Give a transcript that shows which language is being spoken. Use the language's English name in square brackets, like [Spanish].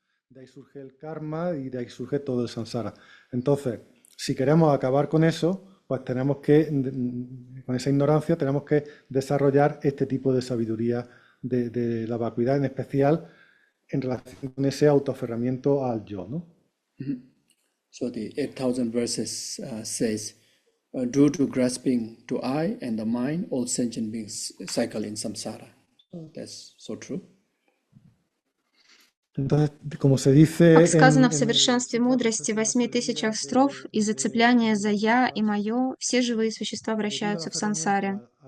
[Spanish] De ahí surge el karma y de ahí surge todo el samsara. Entonces, si queremos acabar con eso, pues tenemos que, con esa ignorancia, tenemos que desarrollar este tipo de sabiduría de la vacuidad, en especial en relación con ese autoaferramiento al yo, ¿no? [English] So the 8,000 verses says, due to grasping to I and the mind, all sentient beings cycle in samsara. So that's so true. [Spanish] Entonces, como se dice, [Russian] как сказано в совершенстве мудрости в 8000 строф, из-за цепляния за «я» и «моё» все живые существа вращаются в сансаре.